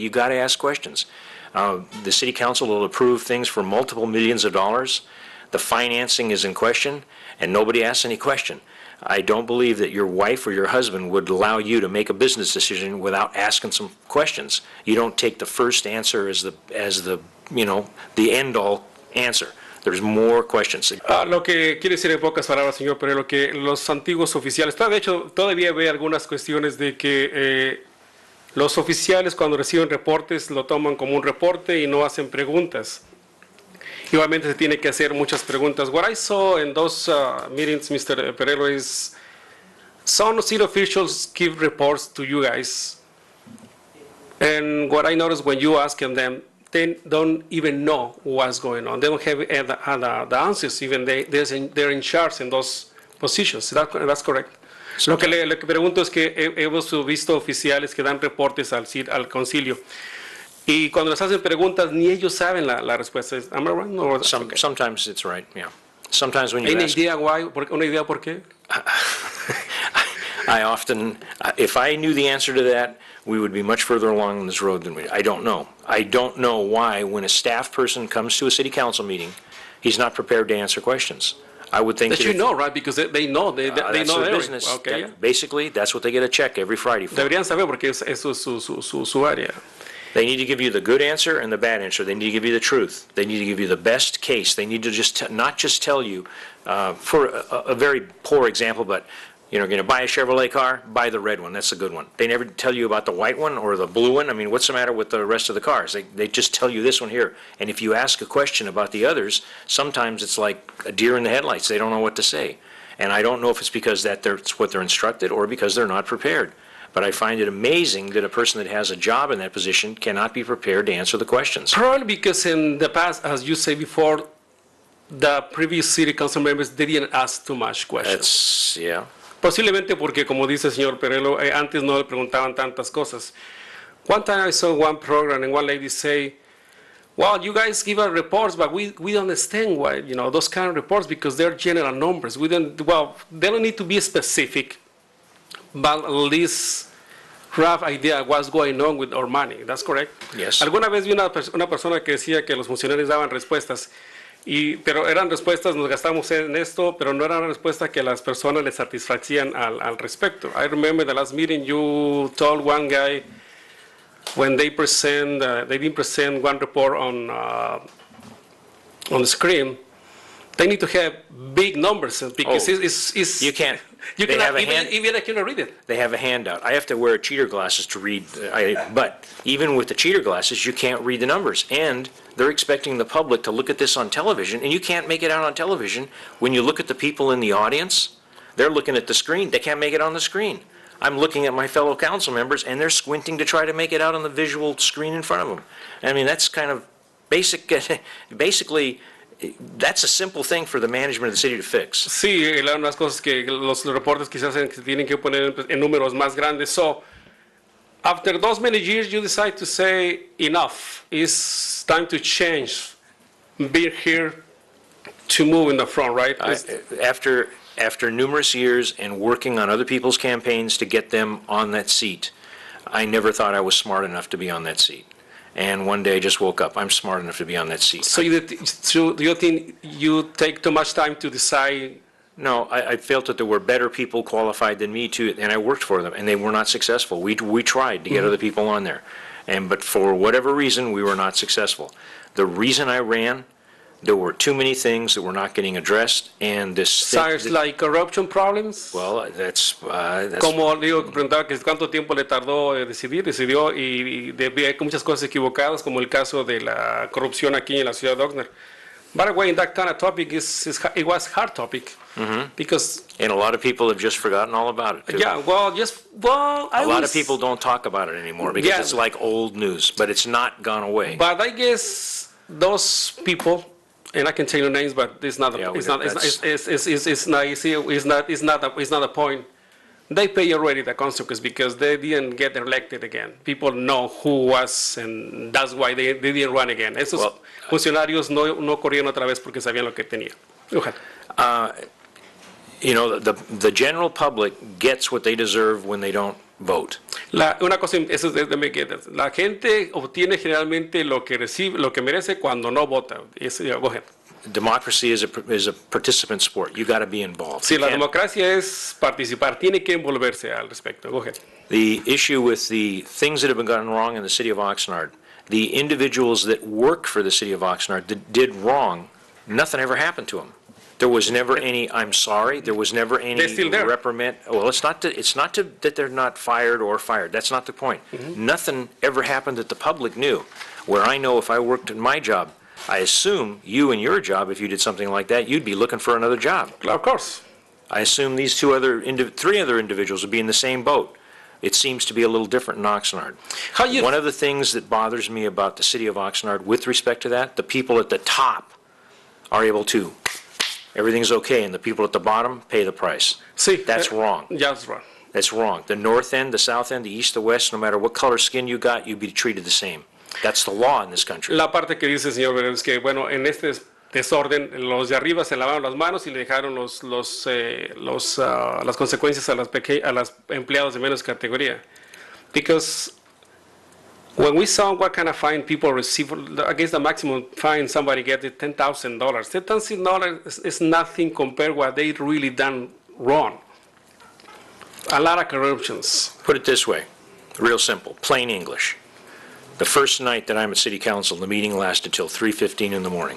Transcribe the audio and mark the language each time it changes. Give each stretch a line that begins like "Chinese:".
English: You got to ask questions. The city council will approve things for multiple millions of dollars. The financing is in question, and nobody asks any question. I don't believe that your wife or your husband would allow you to make a business decision without asking some questions. You don't take the first answer as the end all answer. There's more questions.
Spanish: Lo que quiere decir en pocas palabras, señor Perello, que los antiguos oficiales, de hecho, todavía ve algunas cuestiones de que los oficiales cuando reciben reportes lo toman como un reporte y no hacen preguntas. Igualmente se tiene que hacer muchas preguntas.
English: What I saw in those meetings, Mr. Perello, is some city officials give reports to you guys, and what I noticed when you ask them, they don't even know what's going on. They don't have the answers, even they're in charge in those positions. That's correct.
Spanish: Lo que le pregunto es que hemos visto oficiales que dan reportes al concilio y cuando les hacen preguntas ni ellos saben la respuesta.
English: Am I right? No, okay. Sometimes it's right, yeah. Sometimes when you
Spanish: ¿Una
English: ask... idea why?
Spanish: ¿Una idea por qué?
English: I often, if I knew the answer to that, we would be much further along on this road than we. I don't know. I don't know why, when a staff person comes to a city council meeting, he's not prepared to answer questions. I would think that you know, right? Because they know, they that's know their business. Okay, yeah. Basically, that's what they get a check every Friday for.
Spanish: Deberían saber porque eso es su área.
English: They need to give you the good answer and the bad answer. They need to give you the truth. They need to give you the best case. They need to just not just tell you, for a very poor example, but you know, going to buy a Chevrolet car, buy the red one. That's a good one. They never tell you about the white one or the blue one. I mean, what's the matter with the rest of the cars? They just tell you this one here. And if you ask a question about the others, sometimes it's like a deer in the headlights. They don't know what to say. And I don't know if it's because that's what they're instructed or because they're not prepared. But I find it amazing that a person that has a job in that position cannot be prepared to answer the questions. Probably because in the past, as you say before, the previous city council members didn't ask too much questions. That's, yeah.
Spanish: Posiblemente porque, como dice el señor Perello, antes no le preguntaban tantas cosas.
English: One time I saw one program and one lady say, well, you guys give us reports, but we don't understand why, you know, those kind of reports because they're general numbers. They don't need to be specific, but at least rough idea of what's going on with our money. That's correct? Yes.
Spanish: Alguna vez vi una persona que decía que los funcionarios daban respuestas. Pero eran respuestas, nos gastamos en esto, pero no eran respuestas que las personas les satisfacían al respecto.
English: I remember the last meeting you told one guy when they didn't present one report on the screen, they need to have big numbers because it's you can't. Even I cannot read it. They have a handout. I have to wear cheater glasses to read, but even with the cheater glasses, you can't read the numbers. And they're expecting the public to look at this on television, and you can't make it out on television. When you look at the people in the audience, they're looking at the screen. They can't make it on the screen. I'm looking at my fellow council members, and they're squinting to try to make it out on the visual screen in front of them. I mean, that's kind of basic, basically, that's a simple thing for the management of the city to fix.
Spanish: Sí, unas cosas que los reportes quizás se tienen que poner en números más grandes.
English: So, after those many years, you decide to say, enough, it's time to change, be here to move in the front, right? After numerous years and working on other people's campaigns to get them on that seat, I never thought I was smart enough to be on that seat. And one day I just woke up, I'm smart enough to be on that seat. So do you think you take too much time to decide? No, I felt that there were better people qualified than me too, and I worked for them, and they were not successful. We tried to get other people on there, but for whatever reason, we were not successful. The reason I ran, there were too many things that were not getting addressed, and this... Sounds like corruption problems? Well, that's...
Spanish: Como digo, preguntaba que cuánto tiempo le tardó decidió y hay muchas cosas equivocadas, como el caso de la corrupción aquí en la ciudad de Oxnard.
English: By the way, that kind of topic it was hard topic because... And a lot of people have just forgotten all about it, too. Yeah, a lot of people don't talk about it anymore because it's like old news, but it's not gone away. But I guess those people... And I can tell you names, but it's not a point. They pay already the consequence because they didn't get elected again. People know who was, and that's why they didn't run again.
Spanish: Esos funcionarios no corrieron otra vez porque sabían lo que tenían.
English: You know, the general public gets what they deserve when they don't vote.
Spanish: Una cosa, eso es de la gente obtiene generalmente lo que recibe, lo que merece cuando no vota.
English: Go ahead. Democracy is a participant sport. You got to be involved.
Spanish: Sí, la democracia es participar, tiene que envolverse al respecto.
English: Go ahead. The issue with the things that have been gone wrong in the city of Oxnard, The individuals that worked for the city of Oxnard that did wrong, nothing ever happened to them. There was never any, I'm sorry, there was never any They're still there. reprimand. Well, it's not that they're not fired or fired. That's not the point. Nothing ever happened that the public knew. Where I know if I worked in my job, I assume you in your job, if you did something like that, you'd be looking for another job. Of course. I assume these three other individuals would be in the same boat. It seems to be a little different in Oxnard. One of the things that bothers me about the city of Oxnard with respect to that, the people at the top are able to, everything's okay, and the people at the bottom pay the price.
Spanish: Sí,
English: That's wrong. That's wrong. That's wrong. The north end, the south end, the east, the west, no matter what color skin you got, you'd be treated the same. That's the law in this country.
Spanish: La parte que dice el señor Perello es que, bueno, en este desorden, los de arriba se lavaron las manos y le dejaron las consecuencias a los empleados de menos categoría.
English: Because when we saw what kind of fine people receive, I guess the maximum fine somebody gets is $10,000. $10,000 is nothing compared to what they really done wrong. A lot of corruptions. Put it this way, real simple, plain English. The first night that I'm at City Council, the meeting lasted till 3:15 in the morning.